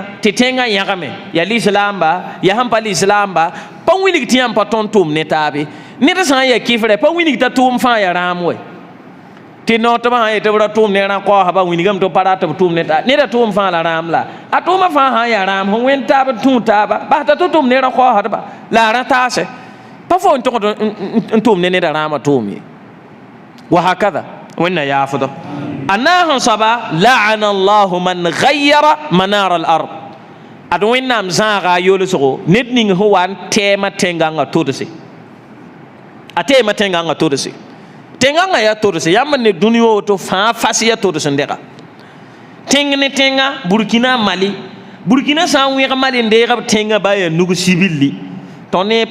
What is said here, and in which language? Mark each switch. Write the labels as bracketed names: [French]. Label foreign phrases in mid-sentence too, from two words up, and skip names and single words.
[Mossi] tɩ tẽngã yãgame ya lislaamba ya sẽn pa lislaamba pa wilg tɩ yãmb pa tõnd tʋʋm ne taabe ned sã n ya kɩfrɛ pa wilg t'a tʋʋm fãa ya rãam we tɩ no tɩ b sã n yetɩ b ra tʋʋm ne rã kaoosba wilgame tɩ b pa rat tɩ b tʋʋm ne taa neda tʋʋm fãa la rãam la a tʋʋmã fãa sã n ya rãam sẽn wẽnd taab tũu taaba bas t'a tɩ tʋʋm ne rã kaoosdba la a rã taase pa fo n tʋgd n tʋʋm ne neda rãamã tʋʋm ye wa hakada wẽnna yaafdo a naasẽ soaba [Arabic] لعن الله من غير منار الأرض [Mossi] ad wẽnnaam zãaga a yolsgo ned ning sẽn wa n tɛɛmã tẽngãngã tʋdse a teema tẽngãngã tʋdse tẽngãngã yaa tʋdse yãmb ne dũni woto fãa fas yaa tʋds n dɛga tẽng ne tẽngã burkina mali burkina sã n wẽg mali n deegb tẽngã baa yaa nug sibilli tõnd ne